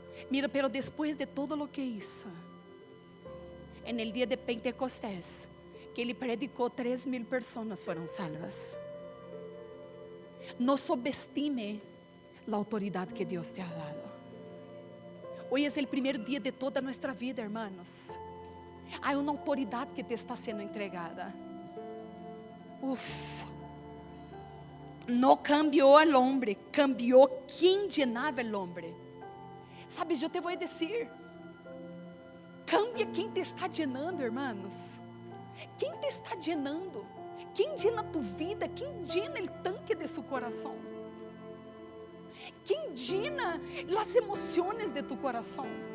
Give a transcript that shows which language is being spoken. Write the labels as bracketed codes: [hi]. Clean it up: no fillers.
[es] Mira, pero después de todo lo que hizo, en el día de Pentecostés, [pt] que ele predicou, 3,000 pessoas foram salvas. [es] No subestime a autoridade que Deus te ha dado. Hoy es el primer día de toda nuestra vida, hermanos. Hay una autoridad que te está siendo entregada. No cambió al hombre, cambió quien llenaba el hombre. [pt] Sabes, eu te vou dizer, [es] cambia [pt] quem te está [es] llenando, hermanos. [pt] Quem te está llenando? Quem llena tu vida? Quem llena o tanque de su coração? Quem llena as emoções de tu coração?